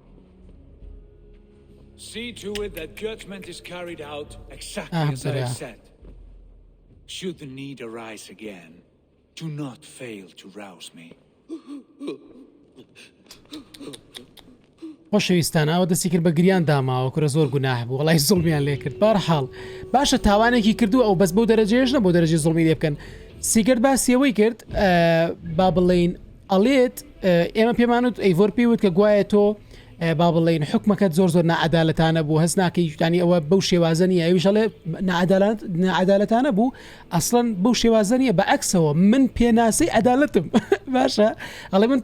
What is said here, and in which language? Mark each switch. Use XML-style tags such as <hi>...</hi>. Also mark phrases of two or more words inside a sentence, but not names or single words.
<en>See to it that judgment is carried out exactly as I said. Should the need arise again, do not fail to rouse me.</en> <ckb>خۆشەویستان ئەوە دەستی کرد بە گریان داماوە کورە زۆر گوناح بوو وڵای زوڵمیان لێ کرد بەرحاڵ باشە تاوانێکی کردو ئەو بەس بەو دەرەجەیەش نە بۆ دەرەجی زوڵمی لێ بکەن سیگرت باسیەوەی کرد با بڵێن ئەڵێت ئێمە پێمانوت ئەیڤۆر پێوت کە گوایە تۆ با بڵێن حکومەکەت زۆر زۆر نائەدالەتانە بوو هەست ناکەی یوتانی ئەوە بەو شێوازە نیە ئەویش ئەڵێ نائەدالەتانە بوو ئەسڵەن بەو شێوازە نیە بە عەکسەوە من پێناسەی عەدالەتم باشە ئەڵێ من</ckb>